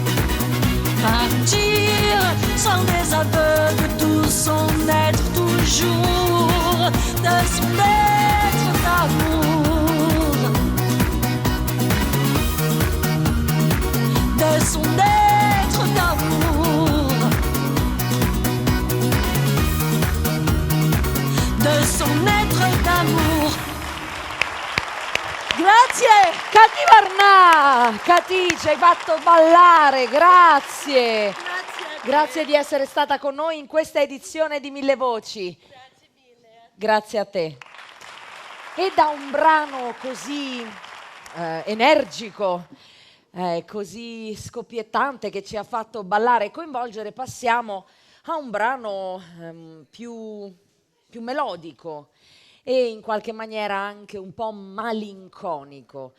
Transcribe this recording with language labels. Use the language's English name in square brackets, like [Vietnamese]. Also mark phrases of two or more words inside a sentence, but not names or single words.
[French] Partir, sans désaveu de tout son être toujours, de son être d'amour, de son être d'amour, de son être d'amour. [Italian] Grazie, Cati Varnà. Cati, ci hai fatto ballare, grazie. Grazie di essere stata con noi in questa edizione di Mille Voci. Grazie mille. Grazie a te. E da un brano così energico, così scoppiettante, che ci ha fatto ballare e coinvolgere, passiamo a un brano più melodico e in qualche maniera anche un po' malinconico.